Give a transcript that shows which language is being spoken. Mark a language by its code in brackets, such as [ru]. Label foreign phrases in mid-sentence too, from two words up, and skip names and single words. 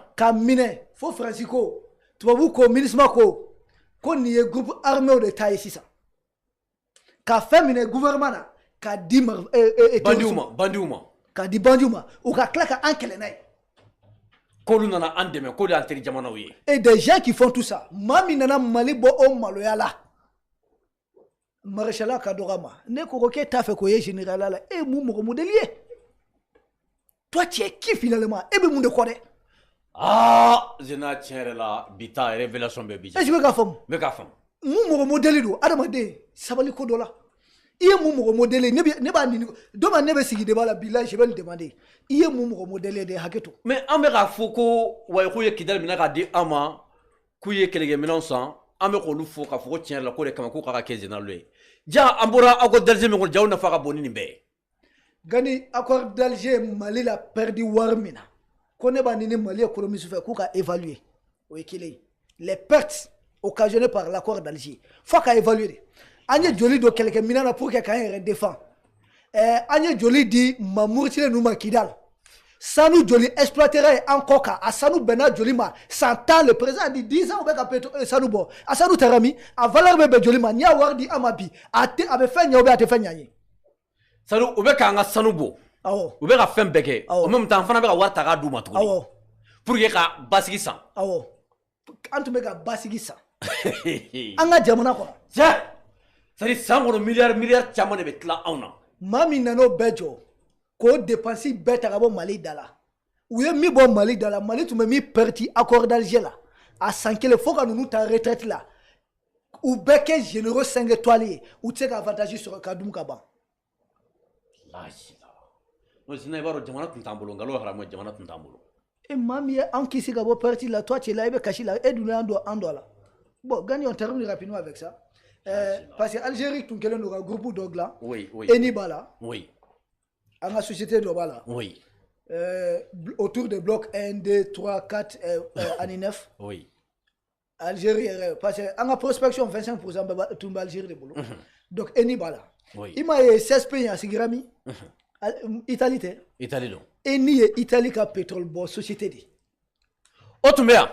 [bm] k'a minɛ fo Faransi ko tubabu ko MINUSMA ko nin ye [fr] groupe armé [bm] de ta ye sisan k'a fɛn minɛ gouvernement na k'a di bandiw ma k'a di bandiw ma u ka tila ka an kɛlɛ n'a ye k'olu nana an dɛmɛ k'olu y'an teri jamanaw ye [fr] et des gens qui font tout ça [bm] maa min nana Mali bɔ o maloya la Maréchal ka dɔgɔ ma ne ko k'e t'a fɛ k'o ye général la e mun mɔgɔ modèle ye [fr] toi tu es qui finalement [bm] e bɛ mun de kɔ dɛ zena tiɲɛ yɛrɛ la bi ta révélation bɛɛ bi [fr] est-ce que [bm] bɛ k'a faamu n bɛ k'a faamu mun mɔgɔ modèle don adamaden sabali ko dɔ la i ye mun mɔgɔ modèle ye ne b'a ɲini dɔ ma ne bɛ sigi débat la bilahi [fr] je vais le demander [bm] i ye mun mɔgɔ modèle ye de hakɛ to mais an bɛ k'a fɔ ko wa k'u ye kidali minɛ k'a di an ma k'u ye kɛlɛkɛminɛnw san an bɛ k'olu fɔ k'a fɔ ko tiɲɛ yɛrɛ la ko de kama k'u k'a ka kɛ général ye ja an bɔra [fr] accord d'Alger [bm] min kɔnɔ jaw nafa ka bon ni nin bɛɛ ye Gani [fr] accord d'Alger [bm] Mali la perdu wari min na ko ne b'a ɲini Mali économiste fɛ k'u ka évaluer o ye kelen ye [fr] les pertes occasionnées par l'accord d'Alger [bm] fo ka évaluer de an ye joli dɔ kɛlɛkɛminɛn na [fr] pour que [bm] k'an yɛrɛ défend an ye joli di Mamurutile ninnu ma Kidal sanu joli exploitera ye an kɔ kan a sanu bɛnna joli ma san 10 [fr] le président a dit 10 ans [bm] u bɛ ka sanu bɔ a sanu taara min a valeur bɛ bɛn joli ma n'i y'a wari di an ma bi a bɛ fɛn ɲɛ [fr] ou bien [bm] a tɛ fɛn ɲɛ an ye sanu u bɛ k'an ka sanu bɔ u bɛ ka fɛn bɛɛ kɛ [fr] en même temps [bm] an fana bɛ ka wari ta k'a d'u ma tuguni [fr] pour que [bm] ka basigi san an tun bɛ ka basigi san an ka jamana kɔnɔ tiɲɛ [fr] c'est-à-dire [bm] san kɔnɔ miliyari caman de bɛ tila anw na maa min nana o bɛɛ jɔ k'o dépense bɛɛ ta ka bɔ Mali da la u ye min bɔ Mali da la Mali tun bɛ min perti [fr] accord d'Alger [bm] la a san kelen fo ka ninnu ta retraite la u bɛɛ kɛ [fr] généraux 5 étoiles [bm] ye u tɛ se ka avantage sɔrɔ ka dun ka ban sinon i b'a dɔn jamana tun t'an bolo nkalon haramu jamana tun t'an bolo e maa min ye an kisi ka bɔ perti la [fr] toi tu es là [bm] i bɛ kasi la e dun y'an don an dɔ la bon Gani [fr] on termine rapidement avec ça parce que [bm] Algérie tun kɛlen don ka groupe dɔ dilan ENI b'a la an ka société dɔ b'a la [fr] autour de blocs [bm] 1 2 3 4 ani 9 Algérie yɛrɛ [fr] parce que [bm] an ka prospection 25% tun bɛ Algérie de bolo donc ENI b'a la i m'a ye CSP in a sigira min Italie tɛ Italie don ENI ye Italie ka pétrole bɔ société de o tun bɛ yan